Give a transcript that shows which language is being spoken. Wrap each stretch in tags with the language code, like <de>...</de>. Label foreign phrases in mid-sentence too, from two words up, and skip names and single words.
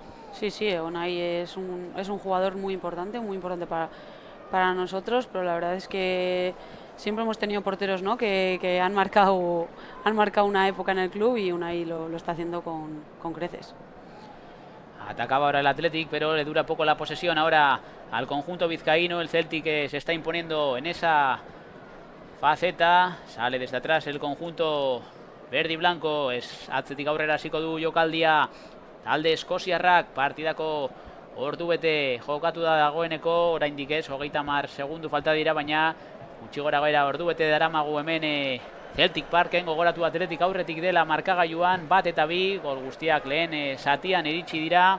<es>Sí, Unai es un jugador muy importante para nosotros, pero la verdad es que siempre hemos tenido porteros, ¿no?, que han marcado una época en el club y Unai lo está haciendo con creces. Atacaba ahora el Athletic, pero le dura poco la posesión ahora al conjunto vizcaíno. El Celtic se está imponiendo en esa faceta. Sale desde atrás el conjunto verde y blanco.</es> <eu>Es atzetik aurrera hasiko du jokaldia talde Eskoziarrak. Partidako ordubete jokatu da dagoeneko. Oraindik ez, 30 segundu falta dira, baina gutxi gora gaira ordubete daramagu hemen Celtic Parken. Gogoratu Athletic aurretik dela markagailuan, 1 eta 2, gol guztiak lehen zatian iritsi dira.</eu>